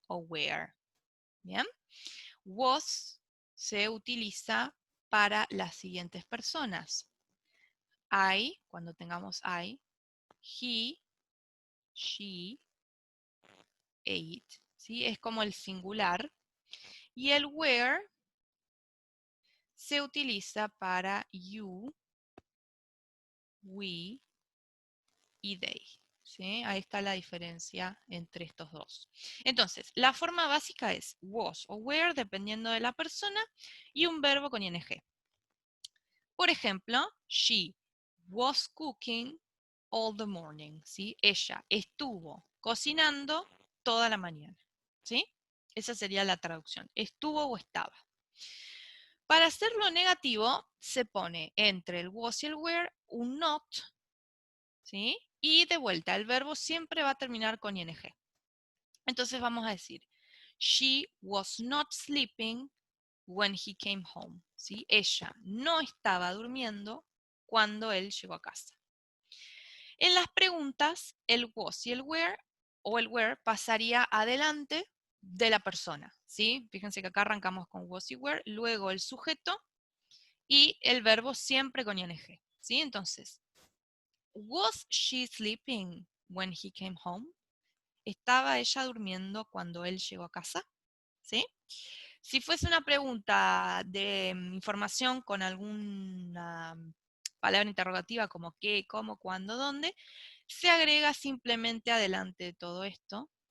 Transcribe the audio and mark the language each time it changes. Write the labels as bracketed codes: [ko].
[es] O were, ¿bien? Was se utiliza para las siguientes personas. I, cuando tengamos I, he, she, it, ¿sí? Es como el singular. Y el were se utiliza para you, we y they. ¿Sí? Ahí está la diferencia entre estos dos. Entonces, la forma básica es was o were, dependiendo de la persona, y un verbo con ing. Por ejemplo, [en] she was cooking all the morning, ¿sí? [es] Ella estuvo cocinando toda la mañana, ¿sí? Esa sería la traducción, estuvo o estaba. Para hacerlo negativo, se pone entre el was y el were un not, ¿sí? Y de vuelta, el verbo siempre va a terminar con ing. Entonces vamos a decir, [en] she was not sleeping when he came home, [es] ¿sí? Ella no estaba durmiendo cuando él llegó a casa. En las preguntas, el was y el were o el were pasaría adelante de la persona, ¿sí? Fíjense que acá arrancamos con was y were, luego el sujeto y el verbo siempre con ing, ¿sí? [en] Entonces, was she sleeping when he came home? [es] ¿Estaba ella durmiendo cuando él llegó a casa? ¿Sí? Si fuese una pregunta de información con alguna palabra interrogativa como qué, cómo, cuándo, dónde, se agrega simplemente adelante de todo esto.